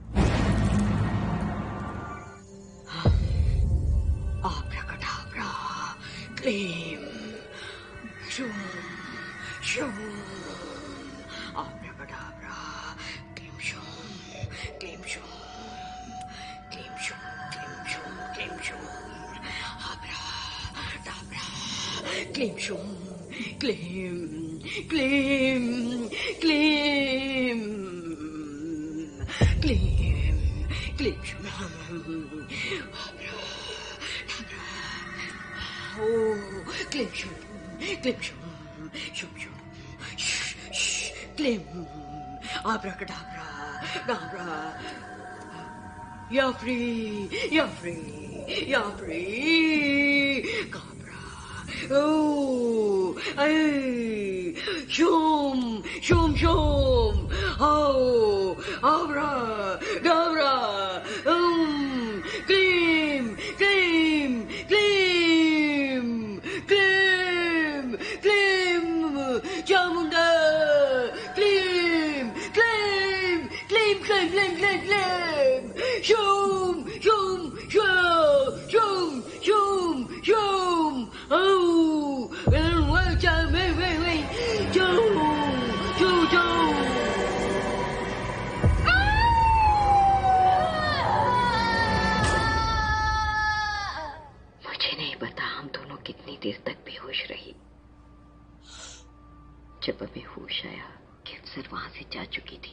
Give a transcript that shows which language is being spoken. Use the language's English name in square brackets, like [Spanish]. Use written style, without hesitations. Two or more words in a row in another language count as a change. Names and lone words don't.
[English] आब्राकडाब्रा, क्लेम, शूम, शूम, आब्राकडाब्रा, क्लेम, शूम, क्लेम, शूम, क्लेम, शूम, क्लेम, शूम, क्लेम, शूम, आब्राकडाब्रा, क्लेम, शूम, क्लेम, क्लेम, क्लेम, क्लेम, क्लेम, शूम, Oh, Glim shum, shum shum, shh shh, Glim, abracadabra, dabra, you're free, you're free, you're free, cabra, oh, hey, shum, shum shum, oh, abra, dabra, Glim, Glim, Glim, Glim, Glim, Chamunda, Glim, Glim, Glim, Glim, Glim, Glim, Glim, Shum, Shum, Shum, Shum, Shum, Shum, oh, wait, Shum, Shum, Shum. [Hindi] कितनी देर तक बेहोश रही। जब हमें होश आया, कैप्सर वहां से जा चुकी थी।